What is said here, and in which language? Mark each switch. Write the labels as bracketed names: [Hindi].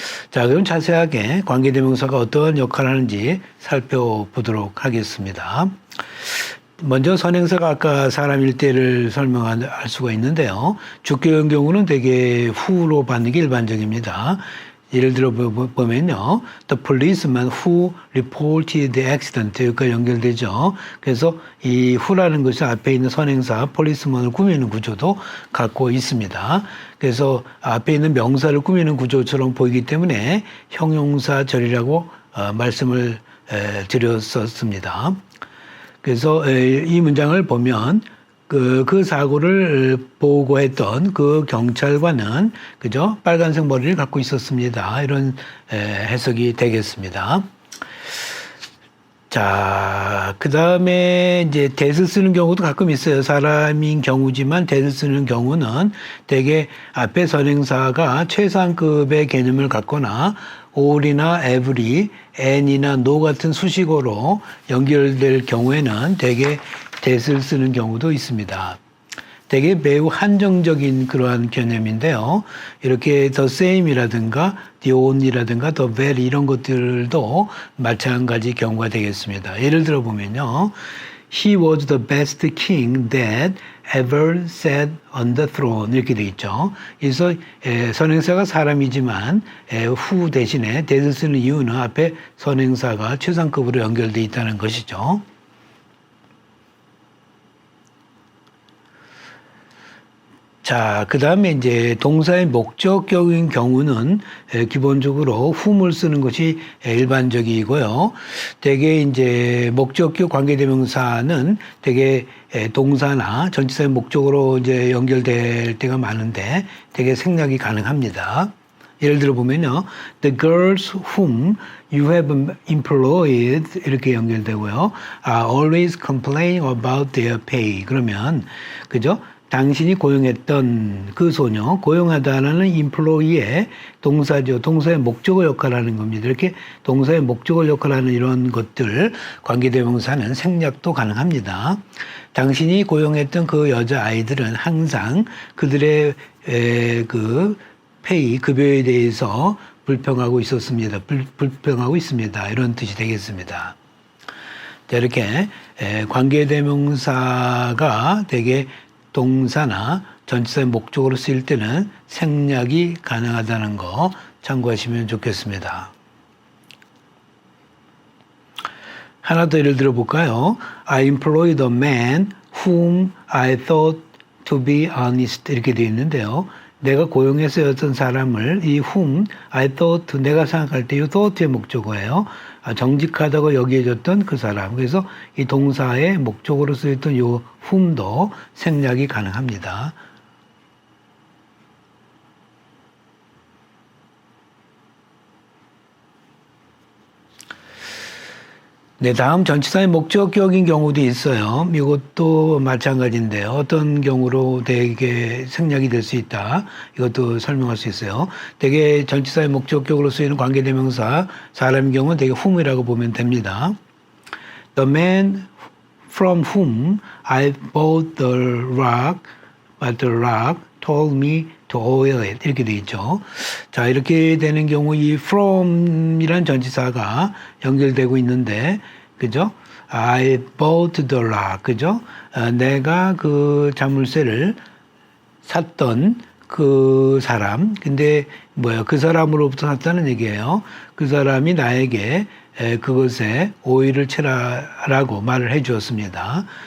[Korean] 자, 그럼 자세하게 관계대명사가 어떤 역할을 하는지 살펴보도록 하겠습니다. 먼저 선행사가 아까 사람일 때를 설명할 수가 있는데요. 주격의 경우는 대개 who로 받는 게 일반적입니다. 예를 들어 보면요. [English] The policeman who reported the accident [Korean] 여기까지 연결되죠. 그래서 이 who라는 것이 앞에 있는 선행사 policeman을 꾸미는 구조도 갖고 있습니다. 그래서 앞에 있는 명사를 꾸미는 구조처럼 보이기 때문에 형용사절이라고 말씀을 드렸었습니다. 그래서 이 문장을 보면 그 사고를 보고했던 그 경찰관은 그죠? 빨간색 머리를 갖고 있었습니다. 이런 해석이 되겠습니다. 자, 그 다음에 이제 that을 쓰는 경우도 가끔 있어요. 사람인 경우지만 that을 쓰는 경우는 대개 앞에 선행사가 최상급의 개념을 갖거나 all이나 every, and이나 no 같은 수식어로 연결될 경우에는 대개 that을 쓰는 경우도 있습니다. 되게 매우 한정적인 그러한 개념인데요. 이렇게 the same이라든가 the only라든가 the very 이런 것들도 마찬가지 경우가 되겠습니다. 예를 들어 보면요. [English] He was the best king that ever sat on the throne [Korean] 이렇게 돼 있죠. 그래서 선행사가 사람이지만 who 대신에 that을 쓰는 이유는 앞에 선행사가 최상급으로 연결돼 있다는 것이죠. 자, 그 다음에 이제 동사의 목적격인 경우는 기본적으로 whom을 쓰는 것이 일반적이고요. 대개 이제 목적격 관계대명사는 대개 동사나 전치사의 목적으로 이제 연결될 때가 많은데 대개 생략이 가능합니다. 예를 들어 보면요. [English] The girls whom you have employed [Korean] 이렇게 연결되고요. [English] are always complaining about their pay. [Korean] 그러면 그죠? 당신이 고용했던 그 소녀, 고용하다라는 employee의 동사죠. 동사의 목적어 역할하는 겁니다. 이렇게 동사의 목적어 역할하는 이런 것들 관계대명사는 생략도 가능합니다. 당신이 고용했던 그 여자아이들은 항상 그들의 그 페이, 급여에 대해서 불평하고 있었습니다. 불평하고 있습니다. 이런 뜻이 되겠습니다. 자, 이렇게 관계대명사가 되게 동사나 전치사의 목적으로 쓰일 때는 생략이 가능하다는 거 참고하시면 좋겠습니다. 하나 더 예를 들어 볼까요? [English] I employed a man whom I thought to be honest [Korean] 이렇게 되어 있는데요. 내가 고용해서 어떤 사람을 이 whom, [English] I thought, [Korean] 내가 생각할 때 이 thought의 목적어예요. 정직하다고 여기해졌던 그 사람. 그래서 이 동사의 목적으로 쓰였던 이 whom도 생략이 가능합니다. 네, 다음 전치사의 목적격인 경우도 있어요. 이것도 마찬가지인데요. 어떤 경우로 되게 생략이 될 수 있다. 이것도 설명할 수 있어요. 되게 전치사의 목적격으로 쓰이는 관계대명사, 사람의 경우는 되게 whom이라고 보면 됩니다. [English] The man from whom I bought the rock, but the rock told me to oil it. [Korean] 이렇게 돼 있죠. 자, 이렇게 되는 경우 이 from이란 전치사가 연결되고 있는데, 그죠? [English] I bought the rock. [Korean] 그죠? 내가 그 자물쇠를 샀던 그 사람. 근데 그 사람으로부터 샀다는 얘기예요. 그 사람이 나에게 그것에 오일을 채라라고 말을 해 주었습니다.